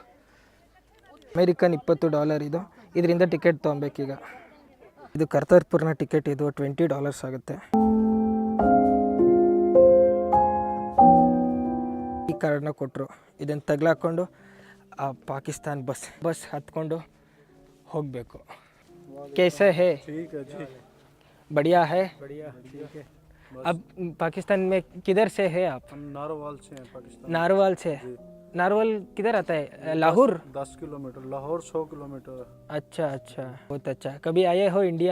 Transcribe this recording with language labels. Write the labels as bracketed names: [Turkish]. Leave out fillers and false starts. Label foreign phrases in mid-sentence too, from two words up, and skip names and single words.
[Kannada] ಅಮೇರಿಕನ್ $20 ಇದು. ಇದರಿಂದ ಟಿಕೆಟ್ ತೊಗೊಬೇಕೀಗ. ಇದು ಕರ್ತಾರ್ಪುರ್ನ ಟಿಕೆಟ್. ಇದು $20 ಆಗುತ್ತೆ. ಈ ಕಾರ್ಡ್ನ ಕೊಟ್ಟರು. ಇದನ್ನು ತಗ್ಲಾಕೊಂಡು ಆ ಪಾಕಿಸ್ತಾನ್ ಬಸ್ ಹತ್ಕೊಂಡು ಹೋಗಬೇಕು. [Hindi] कैसे है? ठीक है जी, बढ़िया है. बढ़िया, ठीक है. अब पाकिस्तान में किधर से है आप? हम नारोवाल से हैं, पाकिस्तान. नारोवाल से. नारोवाल किधर आता है? लाहौर. 10 किलोमीटर. लाहौर 100 किलोमीटर. अच्छा अच्छा, बहुत अच्छा. कभी आए हो इंडिया?